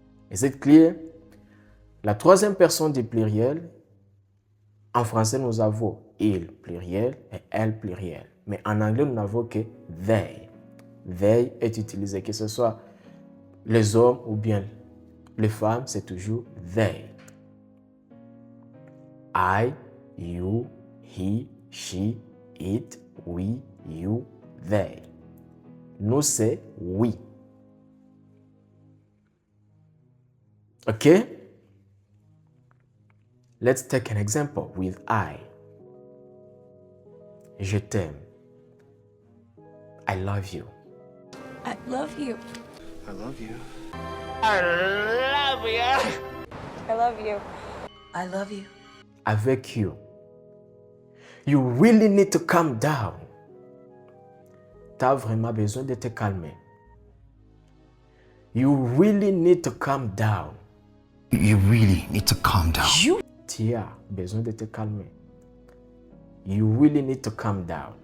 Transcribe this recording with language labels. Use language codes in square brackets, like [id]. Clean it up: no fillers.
[fr] Est-ce clair? La troisième personne du pluriel, en français, nous avons il pluriel et elle pluriel. Mais en anglais, nous n'avons que they. They est utilisé, que ce soit les hommes ou bien les femmes, c'est toujours they. [en] I, you, he, she, it, we, you, they. [fr] Nous, c'est we. [en] Okay? Let's take an example with I. [fr] Je t'aime. [en] I love you. I love you. I love you. I love you. I love you. [fr] Avec you. [en] You really need to calm down. [fr] Tu as vraiment besoin de te calmer. [en] You really need to calm down. You really need to calm down. [fr] Tu as besoin de te calmer. [en] You really need to calm down.